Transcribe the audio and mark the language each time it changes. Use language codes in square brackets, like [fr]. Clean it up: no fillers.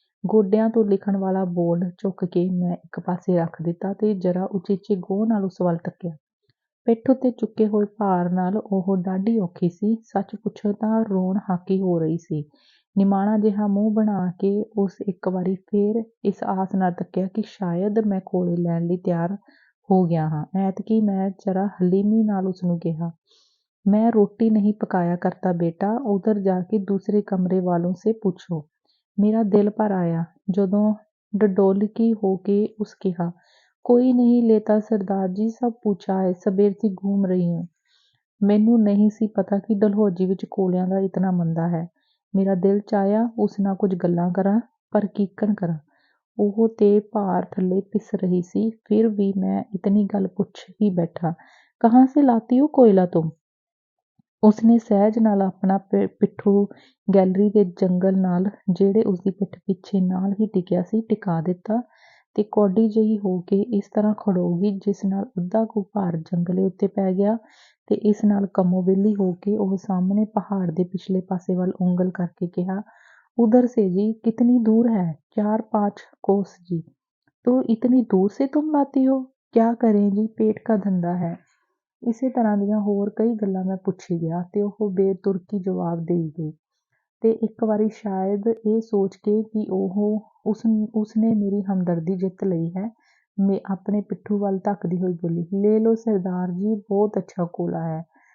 [pa] ਗੋਡਿਆਂ ਤੋਂ ਲਿਖਣ ਵਾਲਾ ਬੋਰਡ ਚੁੱਕ ਕੇ ਮੈਂ ਇੱਕ ਪਾਸੇ ਰੱਖ ਦਿੱਤਾ ਤੇ ਜ਼ਰਾ ਉਚੇਚੇ ਗਹੁ ਨਾਲ ਉਸ ਵੱਲ ਤੱਕਿਆ। ਪਿੱਠ ਉੱਤੇ ਚੁੱਕੇ ਹੋਏ ਭਾਰ ਨਾਲ ਉਹ ਡਾਢੀ ਔਖੀ ਸੀ। ਸੱਚ ਪੁੱਛੋ ਤਾਂ ਰੋਣ ਹਾਕੀ ਹੋ ਰਹੀ ਸੀ। ਨਿਮਾਣਾ ਜਿਹਾ ਮੂੰਹ ਬਣਾ ਕੇ ਉਸ ਇੱਕ ਵਾਰੀ ਫੇਰ ਇਸ ਆਸ ਨਾਲ ਤੱਕਿਆ ਕਿ ਸ਼ਾਇਦ ਮੈਂ ਕੋਲੇ ਲੈਣ ਲਈ ਤਿਆਰ ਹੋ ਗਿਆ ਹਾਂ। ਐਤਕੀ ਮੈਂ ਜ਼ਰਾ ਹਲੀਮੀ ਨਾਲ ਉਸਨੂੰ ਕਿਹਾ, [hi] मैं रोटी नहीं पकाया करता बेटा, उधर जाके दूसरे कमरे वालों से पूछो। [pa] मेरा दिल भर आया जदों डडोलकी हो के उस कहा, [hi] कोई नहीं लेता सरदार जी, सब पूछा है, सवेर से घूम रही हूँ। [pa] ਮੈਨੂੰ ਨਹੀਂ ਸੀ ਪਤਾ ਕਿ ਡਲਹੌਜੀ ਵਿੱਚ ਕੋਲਿਆਂ ਦਾ ਇਤਨਾ ਮੰਦਾ ਹੈ। ਮੇਰਾ ਦਿਲ ਚਾਹਿਆ ਉਸ ਨਾਲ ਕੁਝ ਗੱਲਾਂ ਕਰਾਂ, ਪਰ ਕੀਕਣ ਕਰਾਂ। ਉਹ ਤੇ ਭਾਰ ਥੱਲੇ ਪਿਸ ਰਹੀ ਸੀ। ਫਿਰ ਵੀ ਮੈਂ ਇਤਨੀ ਗੱਲ ਪੁੱਛ ਹੀ ਬੈਠਾ, [hi] ਕਹਾਂ ਸੇ ਲਾਤੀ ਹੋ ਕੋਇਲਾ ਤੁਮ? [pa] ਉਸਨੇ ਸਹਿਜ ਨਾਲ ਆਪਣਾ ਪਿੱਠੂ ਗੈਲਰੀ ਦੇ ਜੰਗਲ ਨਾਲ, ਜਿਹੜੇ ਉਸਦੀ ਪਿੱਠ ਪਿੱਛੇ ਨਾਲ ਹੀ ਟਿਕਿਆ ਸੀ, ਟਿਕਾ ਦਿੱਤਾ ਤੇ ਕੌਡੀ ਜਿਹੀ ਹੋ ਕੇ ਇਸ ਤਰ੍ਹਾਂ ਖੜੋ ਗਈ ਜਿਸ ਨਾਲ ਅੱਧਾ ਕੁ ਭਾਰ ਜੰਗਲੇ ਉੱਤੇ ਪੈ ਗਿਆ ਤੇ ਇਸ ਨਾਲ ਕੰਮੋਬਿੱਲੀ ਹੋ ਕੇ ਉਹ ਸਾਹਮਣੇ ਪਹਾੜ ਦੇ ਪਿਛਲੇ ਪਾਸੇ ਵੱਲ ਉਂਗਲ ਕਰਕੇ ਕਿਹਾ, [hi] उधर से जी, कितनी दूर है? 4-5 कोस जी। तो इतनी दूर से तुम लाती हो? क्या करें जी, पेट का धंधा है। [pa] ਇਸੇ ਤਰ੍ਹਾਂ ਦੀਆਂ ਹੋਰ ਕਈ ਗੱਲਾਂ ਮੈਂ ਪੁੱਛੀ ਗਿਆ ਤੇ ਉਹ ਬੇਤੁਰਕੀ ਜਵਾਬ ਦੇਈ ਗਈ। ਤੇ ਇੱਕ ਵਾਰੀ ਸ਼ਾਇਦ ਇਹ ਸੋਚ ਕੇ ਕਿ ਉਸਨੇ ਮੇਰੀ ਹਮਦਰਦੀ ਜਿੱਤ ਲਈ ਹੈ, ਮੈਂ ਆਪਣੇ ਪਿੱਠੂ ਵੱਲ ਧੱਕਦੀ ਹੋਈ ਬੋਲੀ, ਲੈ ਲਓ ਸਰਦਾਰ ਜੀ, ਬਹੁਤ ਅੱਛਾ ਕੋਲਾ ਹੈ।